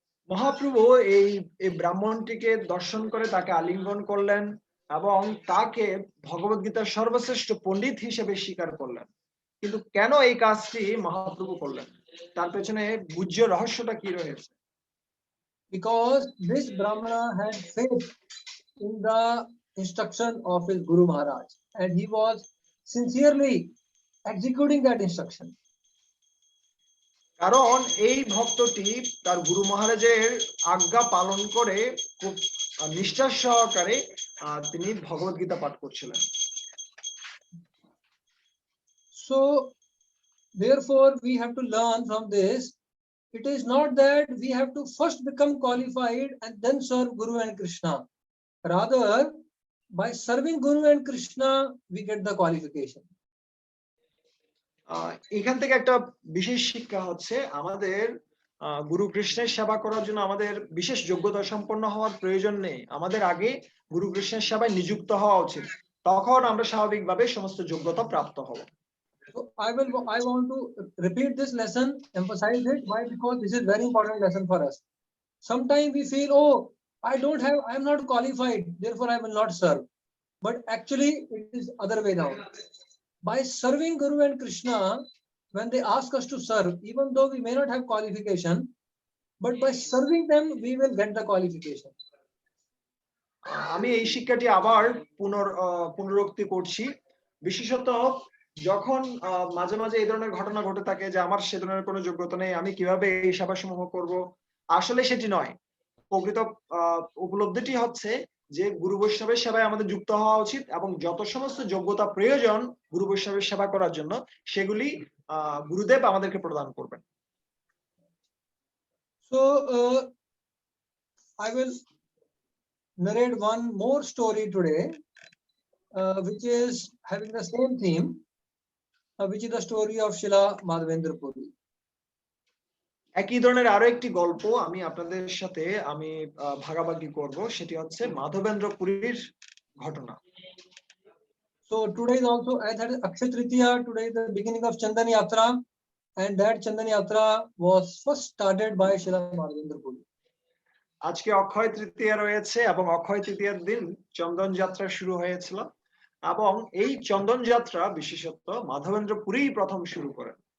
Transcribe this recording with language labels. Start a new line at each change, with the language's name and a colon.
Bangla: মহাপ্রভু এই ব্রাহ্মণটিকে দর্শন করে তাকে আলিঙ্গন করলেন এবং তাকে ভগবত গীতার সর্বশ্রেষ্ঠ পণ্ডিত হিসেবে স্বীকার করলেন। কিন্তু কেন এই কাজটি মহাপ্রভু করলেন, তার পেছনে গুহ্য রহস্যটা কি রয়েছে?
English: Because this Brahmana had faith in the instruction of his Guru Maharaj, and he was sincerely executing that instruction.
Bangla: কারণ এই ভক্তটি তার গুরু মহারাজের আজ্ঞা পালন করে খুব নিষ্ঠার সহকারে তিনি ভগবত গীতা পাঠ করছিলেন।
English: So therefore we have to learn from this. It is not that we have to first become qualified and then serve Guru and Krishna. Rather, by serving Guru and Krishna, we get the qualification.
Bangla: এখান থেকে একটা বিশেষ শিক্ষা হচ্ছে, আমাদের গুরু কৃষ্ণের সেবা করার জন্য আমাদের বিশেষ যোগ্যতা সম্পন্ন হওয়ার প্রয়োজন নেই। আমাদের আগে গুরু কৃষ্ণের সেবায় নিযুক্ত হওয়া উচিত, তখন আমরা স্বাভাবিকভাবে সমস্ত যোগ্যতা প্রাপ্ত হব।
English: So I want to repeat this lesson, emphasize it. Why? Because this is very important lesson for us. Sometimes we feel, oh, I am not qualified, therefore I will not serve. But actually it is other way down. By serving Guru and Krishna, when they ask us to serve, even though we may not have qualification, but by serving them, we will get the qualification.
Bangla: আমি এই শিক্ষাটি আবার পুনরুক্তি করছি। বিশেষত যখন মাঝে মাঝে এই ধরনের ঘটনা ঘটে থাকে যে আমার সে ধরনের কোনো যোগ্যতা নেই, আমি কিভাবে এই সেবা সমূহ করব, আসলে সেটি নয়। প্রকৃত উপলব্ধিটি হচ্ছে যে গুরু বৈষ্ণবের সেবায় আমাদের যুক্ত হওয়া উচিত এবং যত সমস্ত যোগ্যতা প্রয়োজন গুরু বৈষ্ণবের সেবা করার জন্য সেগুলি গুরুদেব আমাদেরকে প্রদান করবেন।
English: So I will narrate one more story today, which is having the same theme, which is the story of Srila Madhavendra Puri.
Bangla: একই ধরনের আরো একটি গল্প আমি আপনাদের সাথে ভাগাভাগি করব, সেটি হচ্ছে মাধবেন্দ্র পুরীর ঘটনা।
English: So today is also, as that is Akshaya Tritiya, today is the beginning of Chandan Yatra, and that Chandan Yatra was first started by Srila Madhavendra Puri.
Bangla: আজকে অক্ষয় তৃতীয়া রয়েছে এবং অক্ষয় তৃতীয়ার দিন চন্দন যাত্রা শুরু হয়েছিল এবং এই চন্দন যাত্রা বিশেষত মাধবেন্দ্র পুরী প্রথম শুরু করেন।